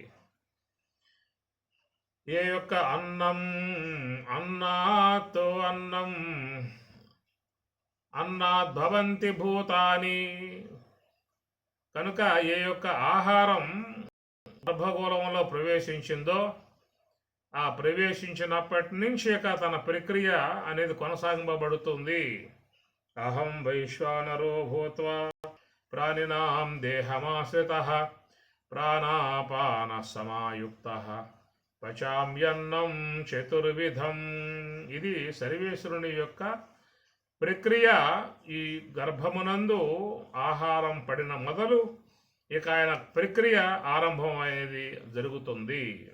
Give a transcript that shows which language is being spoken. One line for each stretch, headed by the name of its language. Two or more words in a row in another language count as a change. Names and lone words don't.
Telugu: ఏ యొక్క అన్నాతో
Sanskrit: అన్నాద్భవంతి భూతాని,
Telugu: కనుక ఏ యొక్క ఆహారం గర్భగోళంలో ప్రవేశించిందో ఆ ప్రవేశించినప్పటి నుంచి ఇక తన ప్రక్రియ అనేది కొనసాగింపబడుతుంది.
Sanskrit: అహం వైశ్వానరో భూత్వా ప్రాణినాం దేహమాశ్రితః ప్రాణాపాన సమాయుక్తః పచామ్యన్నం చతుర్విధం.
Telugu: ఇది సర్వేశ్వరుని యొక్క ప్రక్రియ. ఈ గర్భమునందు ఆహారం పడిన మొదలు ఇక ఆయన ప్రక్రియ ఆరంభం అనేది జరుగుతుంది.